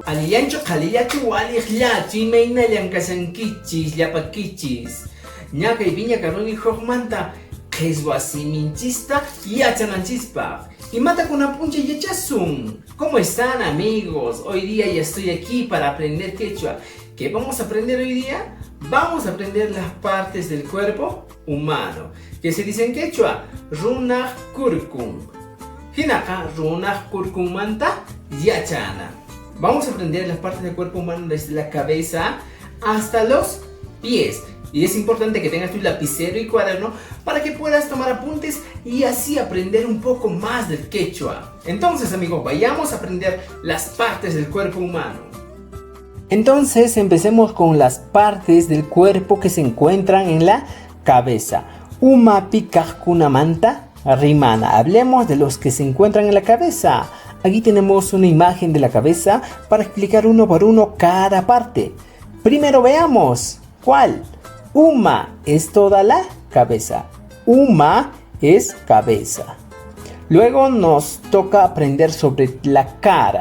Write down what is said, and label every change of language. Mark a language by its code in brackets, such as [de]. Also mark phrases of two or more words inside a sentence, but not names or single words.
[qu] yancho qhalillachu waliqllachu imayna llankasankichis llapakichis ñakay viña karuni hukmanta qhiswa siminchista yachananchispaq imata kunapuncha yachasun. [es] ¿Cómo están, amigos? Hoy día ya estoy aquí para aprender quechua. ¿Qué vamos a aprender hoy día? Vamos a aprender las partes del cuerpo humano que se dice en quechua [qu] runaq kurkun. Hinaka runaq kurkun manta yachana. [es] Vamos a aprender las partes del cuerpo humano desde la cabeza hasta los pies. Y es importante que tengas tu lapicero y cuaderno para que puedas tomar apuntes y así aprender un poco más del quechua. Entonces, amigos, vayamos a aprender las partes del cuerpo humano. Entonces, empecemos con las partes del cuerpo que se encuentran en la cabeza. [qu] Umapi kajkunamanta rimana. [es] Hablemos de los que se encuentran en la cabeza. Aquí tenemos una imagen de la cabeza para explicar uno por uno cada parte. Primero veamos. ¿Cuál? Uma es toda la cabeza. Uma es cabeza. Luego nos toca aprender sobre la cara.